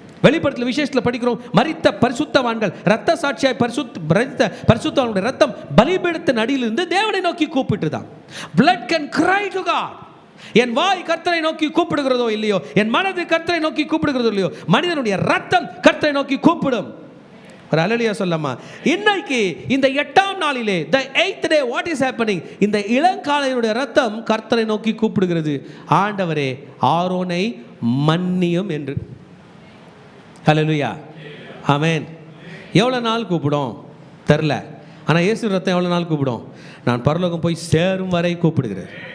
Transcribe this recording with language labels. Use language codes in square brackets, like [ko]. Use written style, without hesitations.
[ta] வெளிப்படுத்தல் விசேஷத்தில் படிக்கிறோம், மரித்த பரிசுத்தவான்கள் ரத்த சாட்சியாய் பரிசுத்தவான்களுடைய ரத்தம் பலிபீடத்தின் அடியிலிருந்து தேவனை நோக்கி கூப்பிட்டுதான். [en] blood can cry to God. [ta] என் வாய் கர்த்தரை நோக்கி கூப்பிடுகிறதோ இல்லையோ, என் மனது கர்த்தரை நோக்கி கூப்பிடுகிறதோ இல்லையோ, மனிதனுடைய ரத்தம் கர்த்தரை நோக்கி கூப்பிடும். ஒரு அல்லேலூயா சொல்லமா. இன்னைக்கு இந்த 8ஆம் நாளிலே, [en] the 8th day, what is happening? [ta] இந்த இளங்காளையினுடைய ரத்தம் கர்த்தரை நோக்கி கூப்பிடுகிறது, ஆண்டவரே ஆரோனை மன்னியும் என்று. அல்லேலூயா, ஆமென். எவ்வளோ நாள் கூப்பிடும் தெரில, ஆனால் இயேசு ரத்தம் எவ்வளோ நாள் கூப்பிடும், நான் பரலோகம் போய் சேரும் வரை கூப்பிடுகிறேன்.